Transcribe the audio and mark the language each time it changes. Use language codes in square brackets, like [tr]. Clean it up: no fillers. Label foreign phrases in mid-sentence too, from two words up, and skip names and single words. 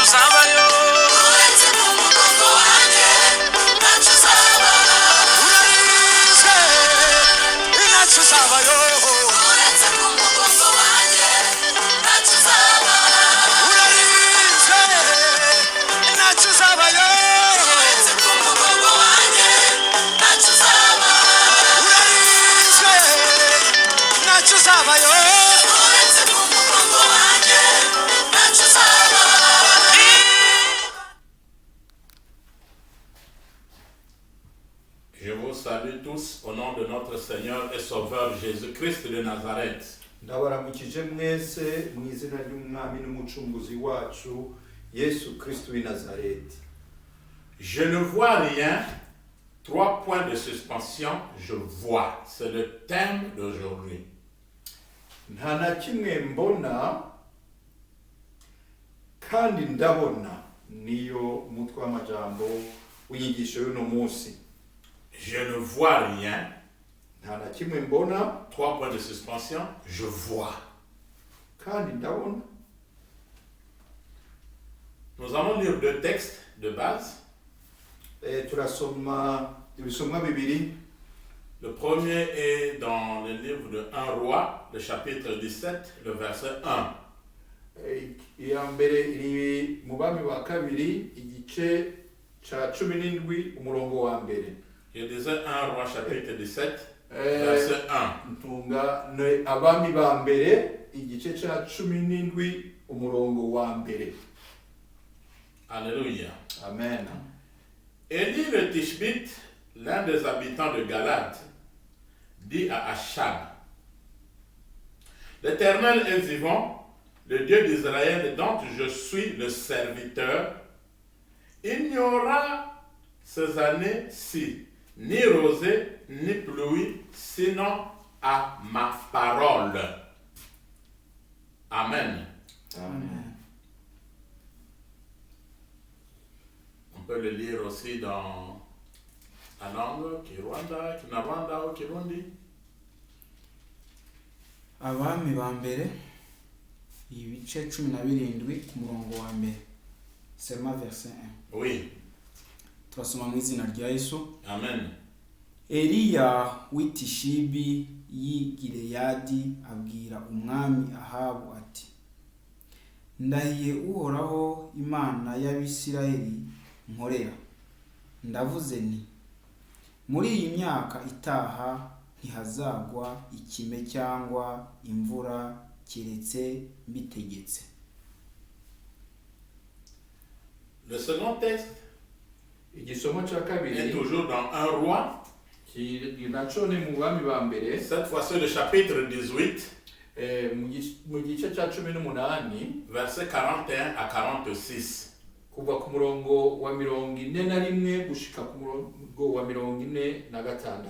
[rn] uzabayo, uretse ku mugongo wanjye ntacyo uzaba, urarinzwe ntacyo uzabayo, uretse ku mugongo wanjye ntacyo uzaba, urarinzwe ntacyo uzabayo, uretse ku mugongo wanjye ntacyo uzaba, urarinzwe ntacyo uzabayo, uretse ku mugongo wanjye ntacyo uzaba. [fr] Je vous salue tous au nom de notre Seigneur et Sauveur Jésus-Christ de Nazareth. [rn] ndabaramukije mwese mu izina ry'umwami n'umucunguzi wacu Yesu Kristo w'i Nazareti. [fr] Je ne vois rien. 3 points de suspension, je vois. C'est le thème d'aujourd'hui. [rn] Nta na kimwe mbona kandi ndabona, niyo mutwe w'amajambo w'inyigisho y'uno munsi. [fr] Je ne vois rien. [rn] Nta na kimwe mbona [fr] 3 points de suspension, je vois. [rn] kandi ndabona. [fr] Nous allons lire 2 textes de base. [rn] Turasoma ibisomwa bibiri. [fr] Le premier est dans le livre de 1 Roi, le chapitre 17, le verset 1. [rn] Iya mbere iri mu bami wa kabiri igice ca 17 umurongo wa mbere. [fr] Je disais 1 Roi, chapitre 17, verset 1. [rn] Ntunga ne abami ba mbere igice ca 17 umurongo wa mbere. Alléluia. Amen. [fr] Élie le Tishbite, l'un des habitants de Galade, dit à Achab: L'Éternel est vivant, le Dieu d'Israël dont je suis le serviteur. Il n'y aura ces années-ci ni rosée ni pluie, sinon à ma parole. Amen. Amen. On peut le lire aussi dans la langue Kinyarwanda, Kinyarwanda ou Kirundi. [rn] Abami ba mbere ibice 17 ku murongo wa mbere. [fr] Seulement verset 1. Oui. [rn] Turasoma mu izina rya Yesu. Amen. Eliya w'itishibi y'i Gileyadi abwira umwami Ahabu ati: Ndahiye Uhoraho Imana y'Abisirayeli nkorera, ndavuze nti muri iyi myaka itaha ntihazagwa ikime cyangwa imvura keretse mbitegetse. [fr] Le second texte [rn] Igisomo ca [fr] est [rn] kabiri [fr] toujours dans 1 Roi. [rn] naco ni mu bami ba mbere. [fr] Cette fois-ci, le chapitre 18, [rn] Mu gice ca 18 [fr] verset 41 à 46. [rn] kuva ku murongo wa 41 gushika ku murongo wa 46.